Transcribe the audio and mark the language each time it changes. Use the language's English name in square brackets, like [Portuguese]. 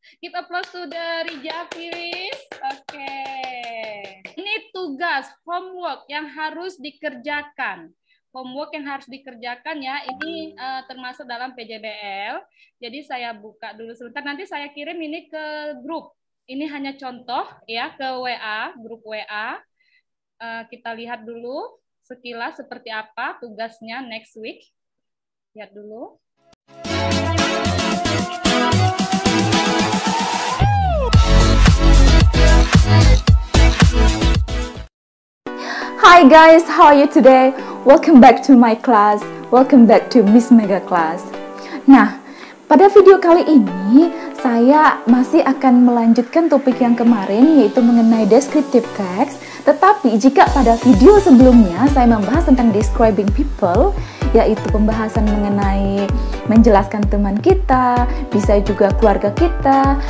[English] Give applause to the Rija, please. Okay. [Indonesian] Ini tugas homework yang harus dikerjakan. Homework yang harus dikerjakan ya. Ini termasuk dalam PJBL. Jadi saya buka dulu sebentar. Nanti saya kirim ini ke grup. Ini hanya contoh ya ke WA, grup WA. Kita lihat dulu sekilas seperti apa tugasnya [English] next week. [Indonesian] Lihat dulu. [English] Hi guys, how are you today? Welcome back to my class. Welcome back to Miss Mega Class. [Indonesian] Nah, pada video kali ini saya masih akan melanjutkan topik yang kemarin, yaitu mengenai [English] descriptive text. [Indonesian] Tetapi jika pada video sebelumnya saya membahas tentang [English] describing people, [Indonesian] yaitu pembahasan mengenai menjelaskan teman kita, bisa juga keluarga kita.